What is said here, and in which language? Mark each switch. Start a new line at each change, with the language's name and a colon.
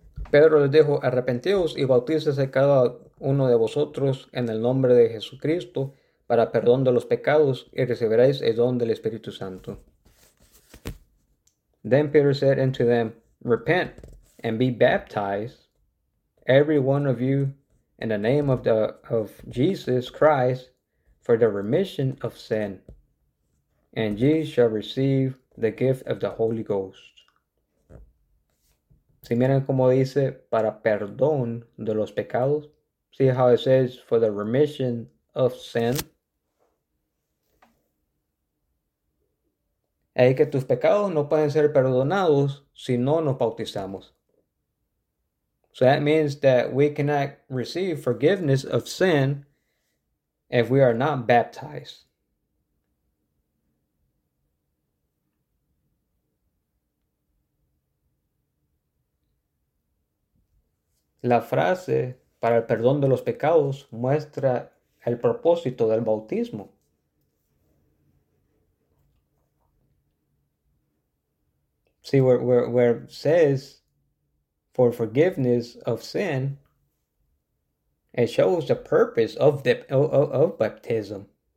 Spanish: Pedro les dijo: arrepentíos y bautícese cada uno de vosotros en el nombre de Jesucristo para perdón de los pecados y recibiréis el don del Espíritu Santo.
English: Then Peter said unto them, repent and be baptized, every one of you, in the name of Jesus Christ, for the remission of sin, and ye shall receive the gift of the Holy Ghost.
Spanish: Si miran cómo dice para perdón de los pecados.
English: See how it says for the remission of sin.
Spanish: Es que tus pecados no pueden ser perdonados si no nos bautizamos.
English: So that means that we cannot receive forgiveness of sin if we are not baptized.
Spanish: La frase para el perdón de los pecados muestra el propósito del bautismo.
English: See where it says for forgiveness of sin, it shows the purpose of of baptism.